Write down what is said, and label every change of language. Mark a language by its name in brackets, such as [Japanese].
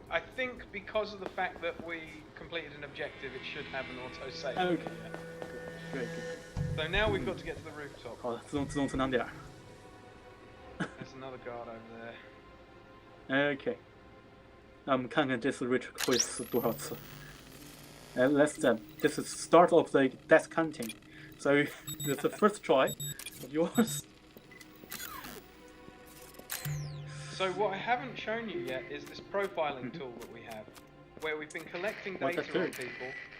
[English] I think because of the fact that we completed an objective, it should have an auto save. Okay, good. So now we've got to get to the rooftop. [Chinese] 好的，自动存档点。 [English] There's another guard over there. Okay. [Chinese] 那我们看看这次 Rich 会死多少次。 [English] This is start of the death counting. So it's the first try of yours. So what I haven't shown you yet is this profiling tool that we have, where we've been collecting data on people.